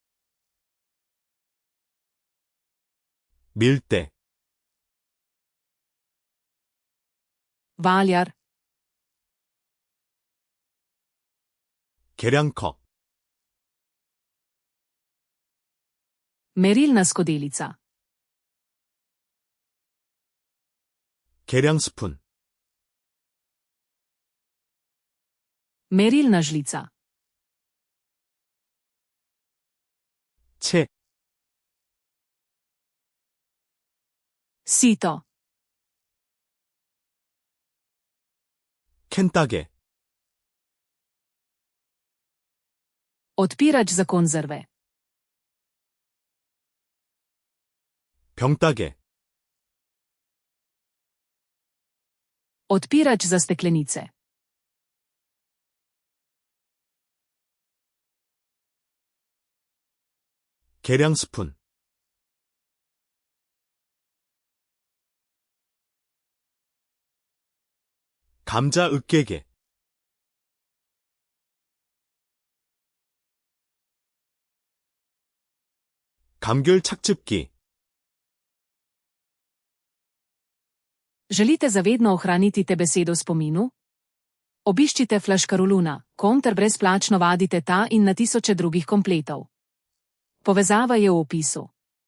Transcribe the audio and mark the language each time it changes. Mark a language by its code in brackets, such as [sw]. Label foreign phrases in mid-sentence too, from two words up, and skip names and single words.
[ko] 밀대. [sl] Valjar. [ko] 계량컵. [sl] Merilna skodelica. [ko] 계량 스푼. [sl] Merilna žlica. [ko] 채. [sl] Sito. [ko] 캔따개. [sl] Odpirač za konzerve. [ko] 병따개. [sl] Odpirač za steklenice. [ko] 계량 스푼. 감자 으깨개. 감귤 착즙기. [sl] Želite zavedno ohraniti te besedo v spominu? Obiščite Flaškaroluna, ter brezplačno vadite ta in na tisoče drugih kompletov. Povezava je v opisu.